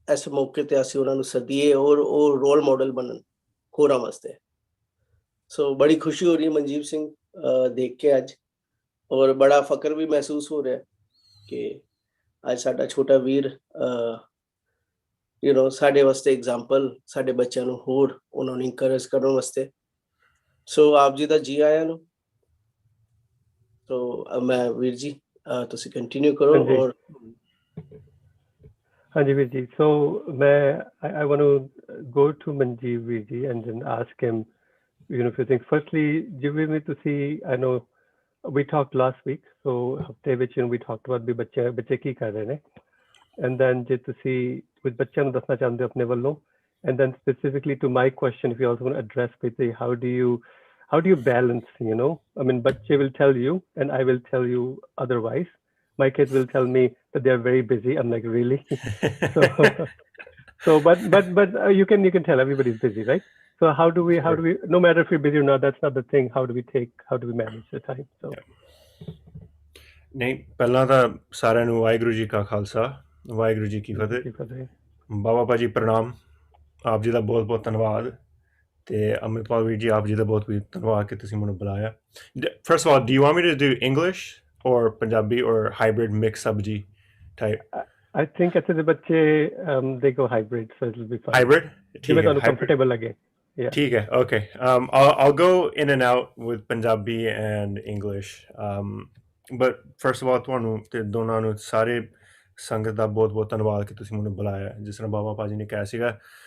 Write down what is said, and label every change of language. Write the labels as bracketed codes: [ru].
[pa] ਮੌਕੇ ਤੇ ਅਸੀਂ ਉਹਨਾਂ ਨੂੰ ਸੱਦੀਏ ਔਰ ਉਹ ਰੋਲ ਮਾਡਲ ਬਣਨ ਹੋਰਾਂ ਵਾਸਤੇ ਸੋ ਬੜੀ ਖੁਸ਼ੀ ਹੋ ਰਹੀ ਹੈ ਮਨਜੀਤ ਸਿੰਘ ਦੇਖ ਕੇ ਅੱਜ ਔਰ ਬੜਾ ਫਕਰ ਵੀ ਮਹਿਸੂਸ ਹੋ ਰਿਹਾ ਕਿ ਅੱਜ ਸਾਡਾ ਛੋਟਾ ਵੀਰ ਸਾਡੇ ਵਾਸਤੇ ਐਗਜ਼ਾਮਪਲ ਸਾਡੇ ਬੱਚਿਆਂ ਨੂੰ ਹੋਰ ਉਹਨਾਂ ਨੂੰ ਇਨਕਰੇਜ ਕਰਨ ਵਾਸਤੇ ਸੋ ਆਪ ਜੀ ਦਾ ਜੀ ਆਇਆਂ ਨੂੰ ਸੋ ਮੈਂ ਵੀਰ ਜੀ ਤੁਸੀਂ ਕੰਟੀਨਿਊ ਕਰੋ ਔਰ ਹਾਂਜੀ ਵੀਰ ਜੀ ਸੋ ਮੈਂ [en] I want to go to Manjeev veer ji and then ask him few things firstly [pa] ਜਿਵੇਂ ਵੀ ਤੁਸੀਂ [en] I know we talked last week so [pa] ਹਫਤੇ ਵਿੱਚ [en] we talked about [pa] ਵੀ ਬੱਚੇ ਕੀ ਕਰ ਰਹੇ ਨੇ [en] and then [pa] ਜੇ ਤੁਸੀਂ ਕੁਝ ਬੱਚਿਆਂ ਨੂੰ ਦੱਸਣਾ ਚਾਹੁੰਦੇ ਹੋ ਆਪਣੇ ਵੱਲੋਂ [en] and then specifically to my question if you also want to address basically how do you balance I mean bachche will tell you and I will tell you otherwise my kids will tell me that they are very busy I'm like really so but you can tell everybody's busy right so how do we no matter if you're busy or not that's not the thing how do we manage the time so [pa] ਨਹੀਂ ਪਹਿਲਾਂ ਤਾਂ ਸਾਰਿਆਂ ਨੂੰ ਵਾਹਿਗੁਰੂ ਜੀ ਕਾ ਖਾਲਸਾ ਵਾਹਿਗੁਰੂ ਜੀ ਕੀ ਫਤਿਹ ਬਾਬਾ ਭਾਜੀ ਪ੍ਰਣਾਮ ਆਪ ਜੀ ਦਾ ਬਹੁਤ ਬਹੁਤ ਧੰਨਵਾਦ ਤੇ ਅੰਮ੍ਰਿਤਪਾਲ ਵੀਰ ਜੀ ਆਪ ਜੀ ਦਾ ਬਹੁਤ ਬਹੁਤ ਧੰਨਵਾਦ ਕਿ ਤੁਸੀਂ ਮੈਨੂੰ ਬੁਲਾਇਆ [en] first of all do you want me to do English or Punjabi or hybrid mix sabji type I think at the bache they go hybrid so it'll be fine hybrid [pa] theek hai comfortable lage yeah theek hai [en] okay I'll go in and out with Punjabi and English but first of all [pa] ਤੁਹਾਨੂੰ ਤੇ ਦੋਨਾਂ ਨੂੰ ਸਾਰੇ ਸੰਗਤ ਦਾ ਬਹੁਤ ਬਹੁਤ ਧੰਨਵਾਦ ਕਿ ਤੁਸੀਂ ਮੈਨੂੰ ਬੁਲਾਇਆ ਜਿਸ ਤਰ੍ਹਾਂ ਬਾਬਾ ਭਾਜੀ ਨੇ ਕਿਹਾ ਸੀਗਾ